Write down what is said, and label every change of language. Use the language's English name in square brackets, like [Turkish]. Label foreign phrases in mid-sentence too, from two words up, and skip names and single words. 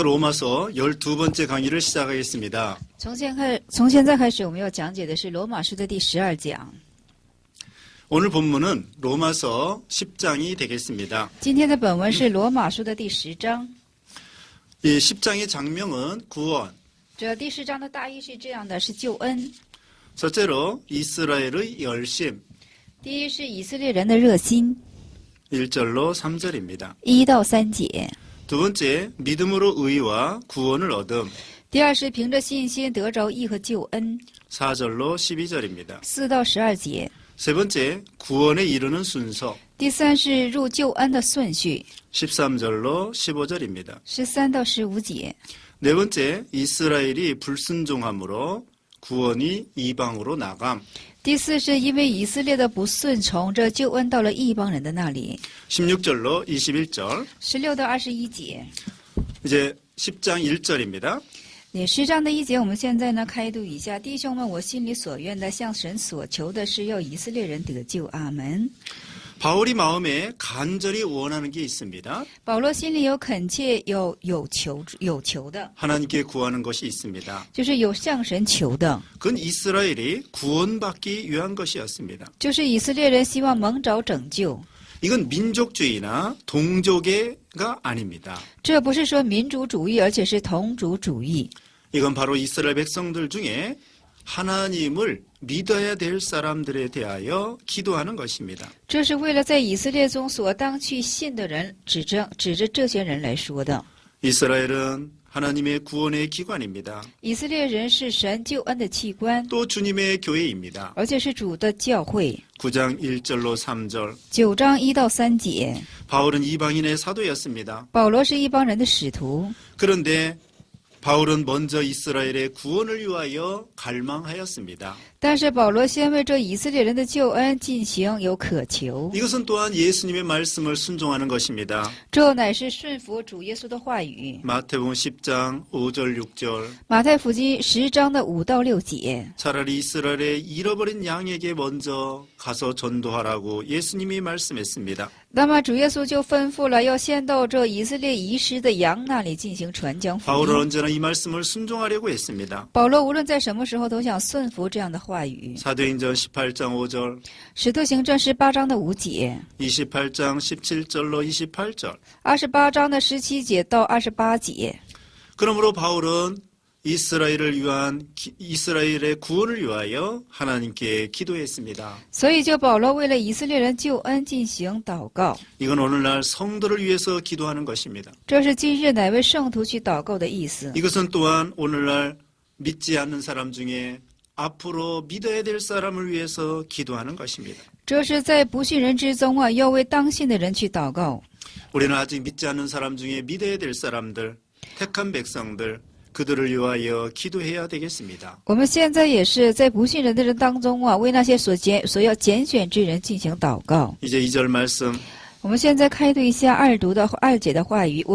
[Korean] 로마서 12번째 강의를 시작하겠습니다. [Chinese] 从现在开始，我们要讲解的是罗马书的第12讲。 [Korean] 오늘 본문은 로마서 10장이 되겠습니다. [Chinese] 今天的本文是罗马书的第10章。 [Korean] 이 10장의 장명은 구원, [Chinese] 这第10章的大意是这样的：是救恩。 [Korean] 첫째로 이스라엘의 열심, [Chinese] 第一是以色列人的热心， [Korean] 1절로 3절입니다. [Chinese] 1 到3节。 [Korean] 두 번째, 믿음으로 의와 구원을 얻음, [Chinese] 第二是凭着信心得着义和救恩， [Korean] 4절로 12절입니다. [Chinese] 4 到12节。 [Korean] 세 번째, 구원에 이르는 순서, [Chinese] 第三是入救恩的顺序， [Korean] 13절로 15절입니다. [Chinese] 13 到15节。 [Korean] 네 번째, 이스라엘이 불순종함으로 구원이 이방으로 나감, [Chinese] 第四是因为以色列的不顺从，这救恩到了异邦人的那里， [Korean] 16절로 21절. [Chinese] 16 到21节。 [Korean] 이제 10장 1절입니다. [Chinese] 10 章的1节，我们现在呢开读一下。弟兄们，我心里所愿的，向神所求的是要以色列人得救。阿门。 [Korean] 바울이 마음에 간절히 원하는 게 있습니다. [Chinese] 保罗心里有恳切，有求的， [Korean] 하나님께 구하는 것이 있습니다. [Chinese] 就是有向神求的， [Korean] 그건 이스라엘이 구원받기 위한 것이었습니다. [Chinese] 就是以色列人希望蒙着拯救。 [Korean] 이건 민족주의나 동족애가 아닙니다. [Chinese] 这不是说民族主义，而且是同族主义。 [Korean] 이건 바로 이스라엘 백성들 중에 하나님을 믿어야 될 사람들에 대하여 기도하는 것입니다. [Chinese] 这是为了在以色列中所当去信的人，指着这些人来说的。 [Korean] 이스라엘은 하나님의 구원의 기관입니다. [Chinese] 以色列人是神救恩的器官， [Korean] 또 주님의 교회입니다. [Chinese] 而且是主的教会。 [Korean] 9장 1절로 3절. [Chinese] 9 章1到3节， [Korean] 바울은 이방인의 사도였습니다. [Chinese] 保罗是一帮人的使徒， [Korean] 그런데 바울은 먼저 이스라엘의 구원을 위하여 갈망하였습니다. [Chinese] 但是保罗先为这以色列人的救恩进行有渴求， [Korean] 이것은 또한 예수님의 말씀을 순종하는 것입니다. [Chinese] 这乃是顺服主耶稣的话语。 [Korean] 마태복음 10장 5절 6절. [Chinese] 马太福音10章的5到6节， [Korean] 차라리 이스라엘의 잃어버린 양에게 먼저 가서 전도하라고 예수님이 말씀했습니다. [Chinese] 那么主耶稣就吩咐了，要先到这以色列遗失的羊那里进行传讲福 [Korean] 바울은 [Chinese] 音。 [Korean] 언제나 이 말씀을 순종하려고 했습니다. [Chinese] 保罗无论在什么时候都想顺服这样的话语。 [Korean] 사도행전 18장 5절, [Chinese] 使徒行传18章的5节， [Korean] 28장 17절로 28절. [Chinese] 28 章的17节到28节。 [Korean] 그러므로 바울은 이스라엘의 구원을 위하여 하나님께 기도했습니다. [Chinese] 所以就保罗为了以色列人救恩进行祷告， [Korean] 이건 오늘날 성도를 위해서 기도하는 것입니다. [Chinese] 这是今日乃为圣徒去祷告的意思。 [Korean] 이것은 또한 오늘날 믿지 않는 사람 중에 앞으로 믿어야 될 사람을 위해서 기도하는 것입니다. [Chinese] 这是在不信人之中要为当信的人去祷告。 [Korean] 우리는 아직 믿지 않는 사람 중에 믿어야 될 사람들, 택한 백성들, 그들을 위하여 기도해야 되겠습니다. [Chinese] 我们现在也是在不信人的人当中为那些所要拣选之人进行祷告。 [Korean] 이제 2절 말씀. [Chinese] 我们现在开读一下2节的话语。